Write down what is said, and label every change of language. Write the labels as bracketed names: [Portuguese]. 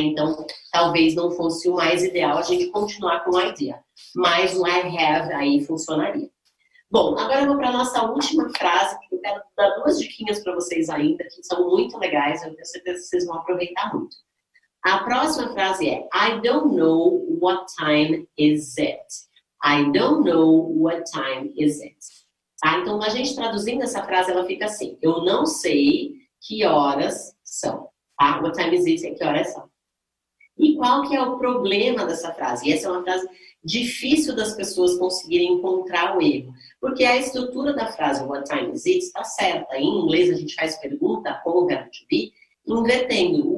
[Portuguese] Então, talvez não fosse o mais ideal a gente continuar com a idea. Mas o I have aí funcionaria. Bom, agora eu vou para a nossa última frase, que eu quero dar 2 diquinhas para vocês ainda, que são muito legais, eu tenho certeza que vocês vão aproveitar muito. A próxima frase é [English] I don't know what time is it. I don't know what time is it. [Portuguese] Tá? Então, a gente traduzindo essa frase, ela fica assim, eu não sei que horas são. Tá? [English] What time is it [Portuguese] é que horas são. E qual que é o problema dessa frase? E essa é uma frase difícil das pessoas conseguirem encontrar o erro. Porque a estrutura da frase [English] what time is it [Portuguese] está certa. Em inglês a gente faz pergunta como o verbo to be, invertendo.